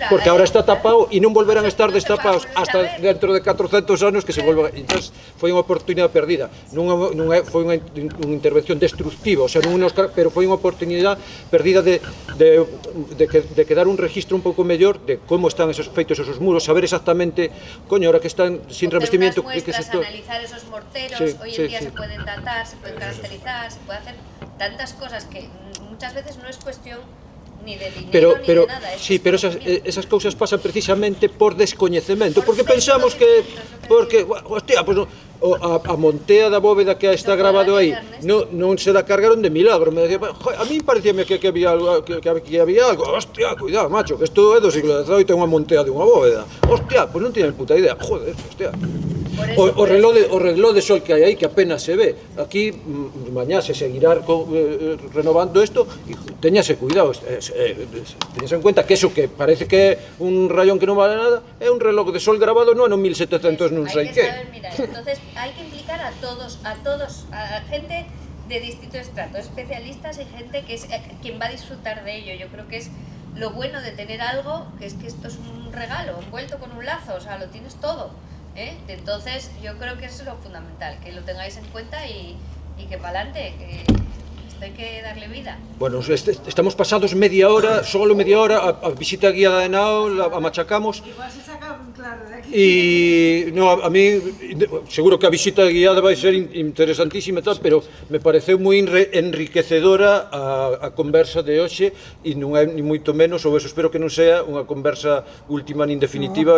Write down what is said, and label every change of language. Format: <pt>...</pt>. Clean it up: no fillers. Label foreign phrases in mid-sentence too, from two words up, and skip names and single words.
<es>Porque ahora está tapado</es> <gl>e non</gl> <es>volverán a estar destapados hasta dentro de 400 anos que se volvan...</es> <gl>Entón, foi unha oportunidade perdida. Foi unha intervención destructiva,</gl> <es>o sea,</es> <gl>pero foi unha oportunidade perdida de quedar un registro un pouco mellor de como están esos feitos esos muros, saber exactamente,</gl> <es>coño, ahora que están sin revestimiento... Analizar esos morteros, hoy en día se pueden datar, se pueden caracterizar, se puede hacer tantas cosas que muchas veces no es cuestión ni de dinero ni de nada.</es> <gl>Sí, pero esas cousas pasan precisamente por descoñecemento, porque pensamos que... Porque, hostia, pues a montea da bóveda que está grabado aí non</gl> <es>se la cargaron de milagro. Me decía, a mí</es> <gl>parecíame que había algo, hostia, cuidado, macho, que isto é do siglo XVIII e unha montea de unha bóveda.</gl> <es>Hostia, pues non tienen puta idea, joder, hostia. O reloj de sol</es> <gl>que hai aí,</gl> <es>que apenas se ve.</es> <gl>Aquí, mañá se seguirá renovando isto, e teñase cuidado, teñase en cuenta que eso que parece que é un rayón que non vale nada, é un reloj de sol grabado no ano 1700 non sei que.</gl> <es>Mira, entonces hay que implicar a todos, a gente de distinto estrato, especialistas y gente que es quien va a disfrutar de ello. Yo creo que es lo bueno de tener algo, que es que esto es un regalo, envuelto con un lazo, o sea, lo tienes todo. Entonces yo creo que eso es lo fundamental, que lo tengáis en cuenta y que para adelante, que esto hay que darle vida. Bueno, estamos pasados media hora, solo media hora, a visita guiada de nao, a machacamos. Igual se saca claro de aquí.</es> <gl>E no, a mí seguro que a visita guiada vai ser interesantísima e tal, pero me pareceu moi enriquecedora a conversa de hoxe, e non é ni moito menos, ou eso espero que non sea unha conversa última nin definitiva.</gl>